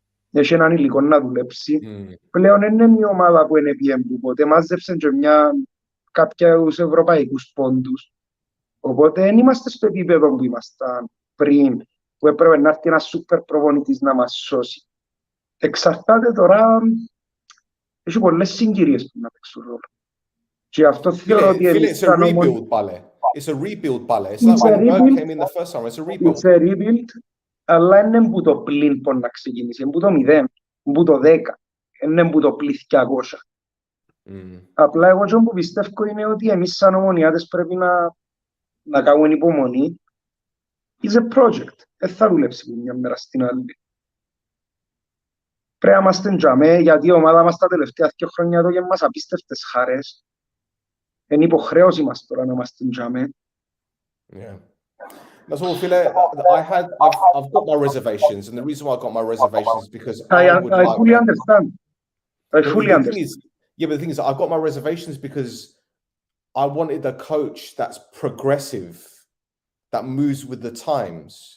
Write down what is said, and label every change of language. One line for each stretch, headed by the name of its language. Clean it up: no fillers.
Greek: Έχει έναν υλικό να δουλέψει. Πλέον είναι μια ομάδα που είναι πιέμπου, οπότε μάζεψαν και κάποιους ευρωπαϊκούς πόντους. Οπότε δεν είμαστε στο επίπεδο που ήμασταν πριν, που έπρεπε να έρθει ένας σούπερ προπονητής να μας σώσει. Εξαρτάται τώρα, έχει πολλές συγκυρίες που να παίξουν ρόλο. Και αυτό θεωρώ ότι
English: it's a rebuild, Bale. It's a rebuild, Bale. It's like when Berg came in the first time. It's a rebuild. It's a rebuild,
Greek: αλλά είναι που το πλήν που να ξεκινήσει. Είναι που το 0, που το 10. Είναι που το πλήθη 200. Απλά εγώ που πιστεύω είναι ότι εμείς σαν Ομονιάτες πρέπει να κάνουν υπομονή.
English: It's a project.
Greek: Δεν θα δουλέψει από μια μέρα στην άλλη. Πρέπει να είμαστε τζαμέ, γιατί η ομάδα μας τα τελευταία 2 χρόνια εδώ και μας απίστευτες χαρές. Είναι υποχρέωση μας τώρα να είμαστε τζαμέ.
English: Yeah. That's all, Phil. I've got my reservations, and the reason why I got my reservations is because I fully understand. I fully understand. But the thing is, I've got my reservations because I wanted a coach that's progressive, that moves with the times.